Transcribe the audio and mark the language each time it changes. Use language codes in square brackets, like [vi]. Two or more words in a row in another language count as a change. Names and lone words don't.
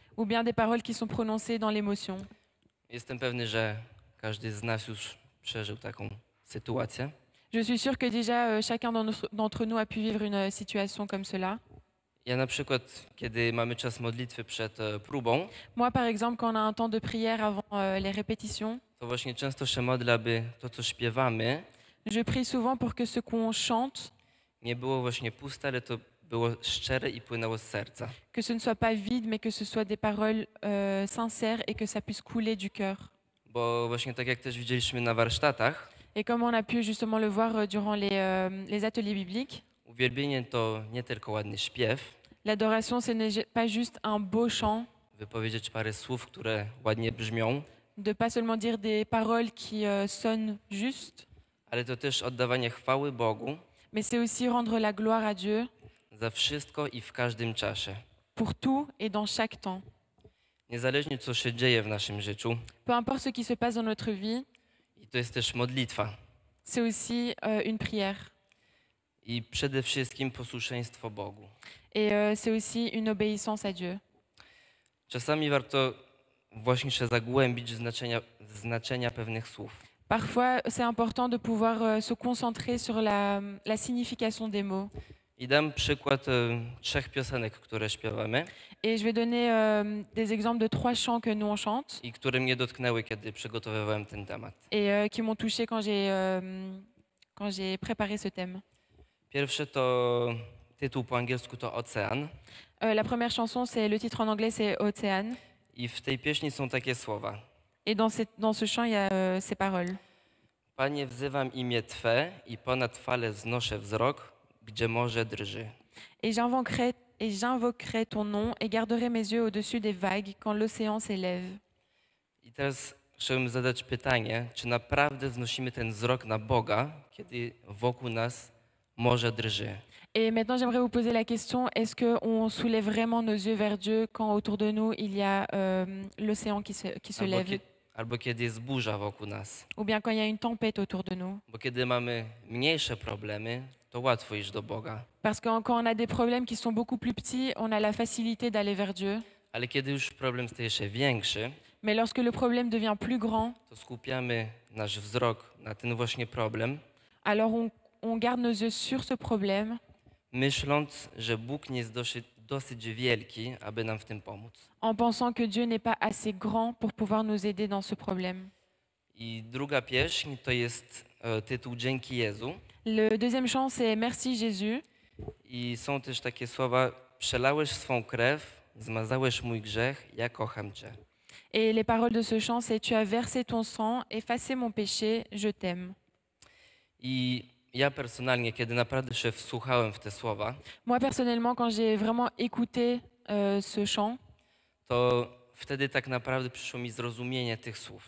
[fr] ou bien des paroles qui sont prononcées dans l'émotion. [pl] Jestem pewny, że każdy z nas już przeżył taką sytuację. [fr] Je suis sûre que déjà chacun d'entre nous a pu vivre une situation comme cela. [pl] Ja na przykład, kiedy mamy czas modlitwy przed próbą, [fr] Moi, par exemple, quand on a un temps de prière avant les répétitions, [pl] to właśnie często się modlę, aby to, co śpiewamy, [fr] je prie souvent pour que ce qu'on chante, [pl] nie było właśnie puste, ale to było szczere i płynęło z serca. [fr] que ce ne soit pas vide, mais que ce soit des paroles sincères et que ça puisse couler du cœur. [pl] Bo właśnie tak jak też widzieliśmy na warsztatach, [fr] Et comme on a pu justement le voir durant les ateliers bibliques, [pl] uwielbienie to nie tylko ładny śpiew, [fr] l'adoration, ce n'est pas juste un beau chant, [pl] wypowiedzieć parę słów, które ładnie brzmią, [fr] de pas seulement dire des paroles qui sonnent juste, [pl] ale to też oddawanie chwały Bogu [fr] mais c'est aussi rendre la gloire à Dieu [pl] za wszystko i w każdym czasie. [fr] pour tout et dans chaque temps. [pl] Niezależnie co się dzieje w naszym życiu, [fr] Peu importe ce qui se passe dans notre vie, [pl] i to jest też modlitwa. [fr] c'est aussi une prière. [pl] I przede wszystkim posłuszeństwo Bogu. [fr] Et c'est aussi une obéissance à Dieu. [pl] Czasami warto właśnie się zagłębić w znaczenia pewnych słów. [fr] Parfois, c'est important de pouvoir se concentrer sur la signification des mots. [pl] I dam przykład 3 piosenek, które śpiewamy [fr] Et je vais donner des exemples de 3 chants que nous on chante [pl] i które mnie dotknęły, kiedy przygotowywałem ten temat. [fr] et qui m'ont touché quand j'ai préparé ce thème. [pl] Pierwsze to tytuł po angielsku to Ocean [fr] La première chanson, le titre en anglais, c'est Océane. [pl] i w tej pieśni są takie słowa. [fr] Et dans ce chant, il y a ces paroles. [pl] Panie, wzywam imię Twe i ponad fale wznoszę wzrok, gdzie morze drży. [fr] Et j'invoquerai ton nom et garderai mes yeux au-dessus des vagues quand l'océan s'élève. [pl] I teraz chciałbym zadać pytanie, czy naprawdę wznosimy ten wzrok na Boga, kiedy wokół nas morze drży? [fr] Et maintenant, j'aimerais vous poser la question, est-ce qu'on soulève vraiment nos yeux vers Dieu quand autour de nous, il y a l'océan qui se lève, [pl] Albo kiedy jest burza wokół nas. [fr] ou bien quand il y a une tempête autour de nous? [pl] Bo kiedy mamy mniejsze problemy, to łatwo iść do Boga. [fr] Parce que quand on a des problèmes qui sont beaucoup plus petits, on a la facilité d'aller vers Dieu. [pl] Ale kiedy już problem staje się większy, [fr] Mais lorsque le problème devient plus grand, [pl] to skupiamy nasz wzrok na ten właśnie problem, [fr] alors on garde nos yeux sur ce problème, [pl] myśląc, że Bóg nie jest dosyć wielki, aby nam w tym pomóc. [fr] en pensant que Dieu n'est pas assez grand pour pouvoir nous aider dans ce problème. [pl] I druga pieśń to jest tytuł Dzięki Jezu. [fr] Le deuxième chant, c'est Merci Jésus. [pl] I są też takie słowa: przelałeś swą krew, zmazałeś mój grzech, ja kocham Cię. [fr] Et les paroles de ce chant, c'est Tu as versé ton sang, effacé mon péché, je t'aime. [pl] I ja personalnie, kiedy naprawdę się wsłuchałem w te słowa, [fr] Moi, personnellement, quand j'ai vraiment écouté ce chant, [pl] to wtedy tak naprawdę przyszło mi zrozumienie tych słów.